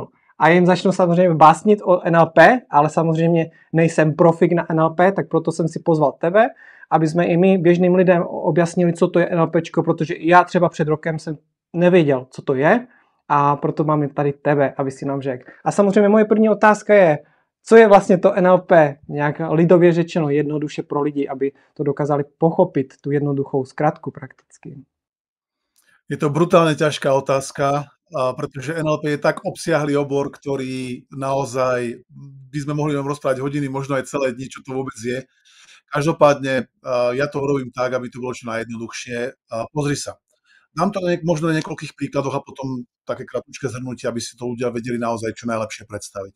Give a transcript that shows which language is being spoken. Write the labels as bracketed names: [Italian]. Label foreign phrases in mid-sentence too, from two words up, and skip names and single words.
[Czech] A jim začnu samozřejmě básnit o NLP, ale samozřejmě nejsem profik na NLP, tak proto jsem si pozval tebe, aby jsme i my běžným lidem objasnili, co to je NLPčko, protože já třeba před rokem jsem nevěděl, co to je, a proto mám tady tebe, aby si nám řekl. A samozřejmě moje první otázka je, co je vlastně to NLP, nějak lidově řečeno, jednoduše pro lidi, aby to dokázali pochopit, tu jednoduchou zkratku prakticky. [Slovak] Je to brutálne ťažká otázka, pretože NLP je tak obsiahlý obor, ktorý naozaj by sme mohli vám rozprávať hodiny, možno aj celé dni, čo to vôbec je. Každopádne ja to robím tak, aby to bolo čo najjednoduchšie. Pozri sa. Dám to možno na niekoľkých príkladoch a potom také kratučké zhrnutie, aby si to ľudia vedeli naozaj čo najlepšie predstaviť.